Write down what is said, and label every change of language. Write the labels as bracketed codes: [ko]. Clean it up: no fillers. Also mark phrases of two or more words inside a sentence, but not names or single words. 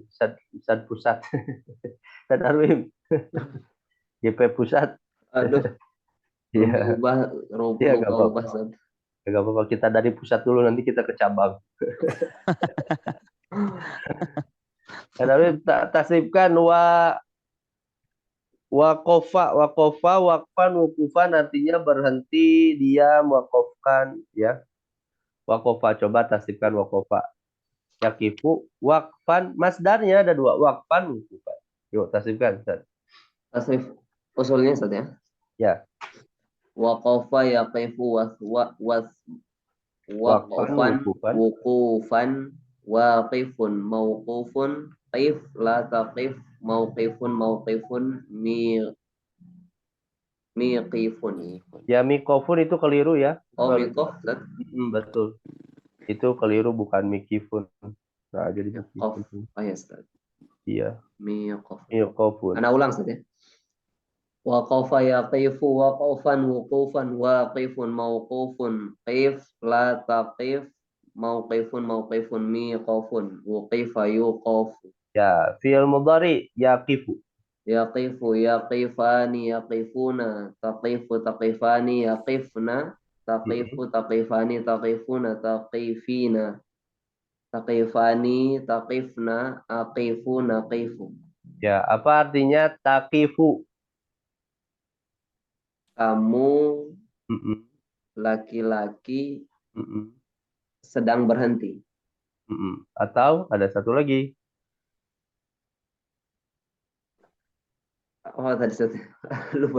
[id] Ustadz pusat. Ustadz Arwim. GP pusat. Aduh, Iya. Iya, nggak apa-apa. Ustaz. Nggak apa-apa. Kita dari pusat dulu, nanti kita ke cabang. Tapi tasrifkan [ar] وقف وقفا وقوفا [id] artinya berhenti, diam, waqafkan ya. Waqafa, coba tasrifkan [ar] وقف. يقف وقفا, [id] masdarnya ada 2, [ar] وقفا وقوفا. [id] Yuk tasrifkan Ustaz. Tasrif usulnya Ustaz ya. Ya. [ar] وقف يقف Waqfan waqfan wukufan. وقوفا واقف موقوف قف لا تقف موقف ميقف. [id] Ya miqofun itu keliru ya. Oh miqof Ustaz. Betul. Itu keliru bukan mikifun. Nah, jadi Qaf. mikifun. Oh ya Ustaz. Iya. Miqof. Miqofun. Ana ulang Ustaz ya. [ar] وقف يقف وقفا وقوفا واقف موقوف قف لا تقف موقف ميقف وقف يوقف. [id] Ya, [ar] فعل مضارع يقف. يقف يقفان يقفون تقف تقفان يقفن تقف تقفان تقفون تقفين تقفان تقفن أقف نقف. [id] Ya, apa artinya taqifu? Kamu Mm-mm. laki-laki Mm-mm. sedang berhenti. Mm-mm. Atau ada satu lagi. Oh tadi satu lupa.